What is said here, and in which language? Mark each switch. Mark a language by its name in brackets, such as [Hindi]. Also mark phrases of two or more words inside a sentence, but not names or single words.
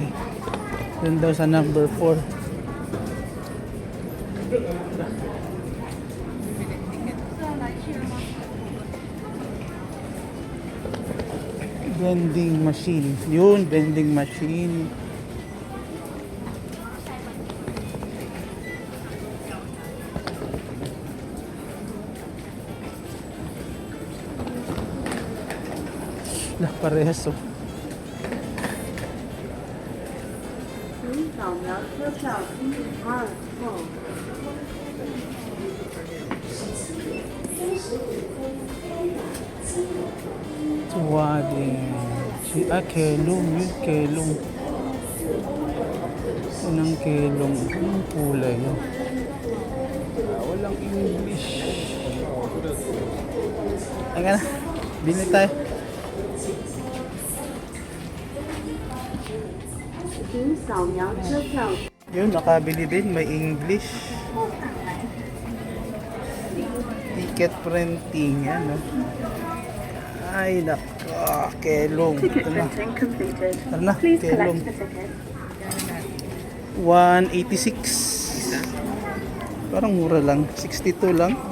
[Filipino] Yun daw sa number 4. [English] Vending machine. [Filipino] Yun, [English] vending machine. [Filipino] Lah, parehas oh. [Chinese] 请扫描车票1、2后。 [Filipino] Tuwading. Kelong. Yun, kelong. Yun ang kelong. Anong kulay yun? Walang English. Teka na. Bili tayo. [Chinese] 请扫描车票 [Filipino] Yun, nakabili din. May English. [English] Ticket printing. [Filipino] Yan, no? Ay, naka. Kelong. Ito na. completed. Tara na, kelong. [English] the ticket. [Filipino] 186. Parang mura lang. 62 lang.